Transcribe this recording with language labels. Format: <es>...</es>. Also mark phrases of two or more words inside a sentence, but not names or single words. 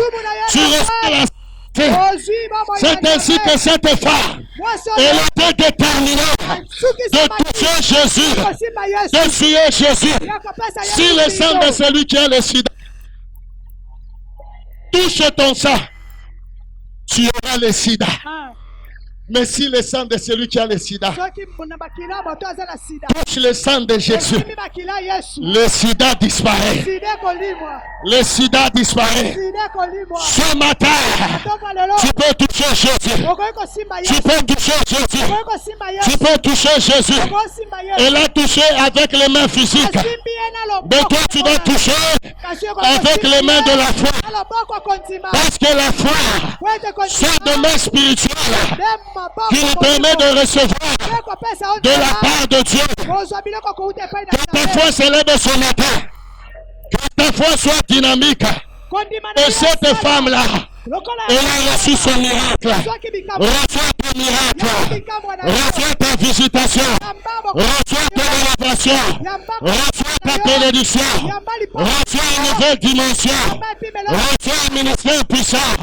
<fr>Tu reçois la c'est ainsi que cette femme, elle était déterminée de toucher Jésus, de suer Jésus. Si le sang de celui qui a le sida touche ton sang, tu auras le sida. Mais si le sang de celui qui a le sida</fr> <ln>soki na makila moto aza na sida</ln> <fr>touche le sang de Jésus,</fr> <ln>esimi makila yesu</ln> <fr>le sida disparaît.</fr> <ln>sida ekolimwa</ln> <fr>Le sida disparaît.</fr> <ln>sida ekolimwa</ln> <fr>Ce matin,</fr> <ln>ntongo lelo</ln> <fr>tu peux toucher Jésus.</fr> <ln>okoki kosimba</ln> <fr>Tu</fr> <ln>yesu</ln> <fr>peux toucher Jésus.</fr> <ln>okoki kosimba</ln> <fr>Tu</fr> <ln>yesu</ln> <fr>peux toucher Jésus.</fr> <ln>okosimba yesu</ln> <fr>Elle a touché avec les mains physiques.</fr> <ln>asimbi ye na</ln> <fr>Mais</fr> <ln>loboko</ln> <fr>toi, tu dois toucher</fr> <ln>kasi okoki</ln> <fr>avec les mains de la foi.</fr> <ln>na loboko kondima</ln> <fr>Parce que la foi,</fr> <ln>po ete</ln> <fr>c'est de mains spirituelles</fr> <ln>nde maboko</ln> <fr>qui nous permet de recevoir</fr> <ln>mpe kopesa</ln> <fr>de la part de Dieu.</fr> <ln>kozwa biloko kouta epai na</ln> <fr>Que ta foi s'élève ce matin. Que ta foi soit dynamique.</fr> <ln>kondima na</ln> <fr>Et cette femme-là,</fr> <ln>lokola</ln> <fr>elle a reçu son miracle.</fr> <ln>azwaki bikamwa</ln> <fr>Reçois ton miracle.</fr> <ln>bikamwa na</ln> <fr>Reçois ta visitation.</fr> <ln>yamba</ln> <fr>Reçois ta rénovation. Reçois ta bénédiction.</fr> <ln>yamba lipa</ln> <fr>Reçois une nouvelle dimension.</fr> <ln>yamba epimelo</ln> <fr>Reçois un ministère puissant.</fr>